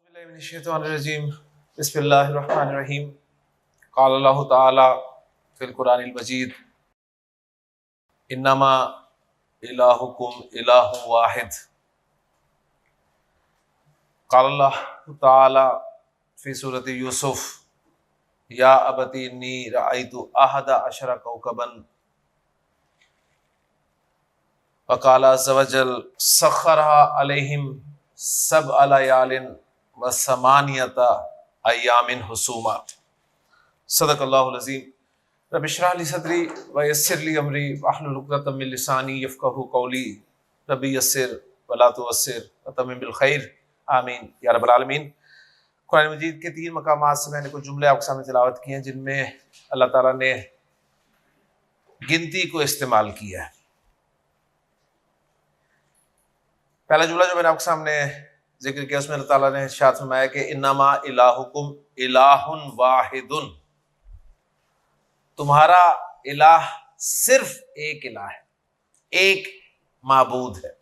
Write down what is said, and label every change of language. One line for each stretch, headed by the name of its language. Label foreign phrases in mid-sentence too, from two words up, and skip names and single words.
Arabic: من الشيطان الرجيم بسم الله الرحمن الرحيم قال الله تعالى في القرآن المجيد إنما إلهكم إله واحد قال الله تعالى في سورة يوسف يا أبت إني رأيت أحد عشر كوكبا وقال عز وجل سخرها عليهم سبع ليال وثمانية أيام حسوما. صدق الله العظيم. رب اشرح لي صدري ويسر لي أمري واحلل عقدة من لساني يفقهوا قولي رب يسر ولا تعسر وتمم بالخير آمين يا رب العالمين.
Urdu: قرآن مجید کے 3 مقامات سے میں نے کچھ جملے آپ کے سامنے تلاوت کیے ہیں جن میں اللہ تعالیٰ نے گنتی کو استعمال کیا ہے. پہلا جملہ جو میں نے آپ کے سامنے ذکر کیا اس میں اللہ تعالیٰ نے ارشاد فرمایا کہ
Arabic: إنما إلهكم إله واحد,
Urdu: تمہارا الٰہ صرف ایک الٰہ ہے، ایک معبود ہے.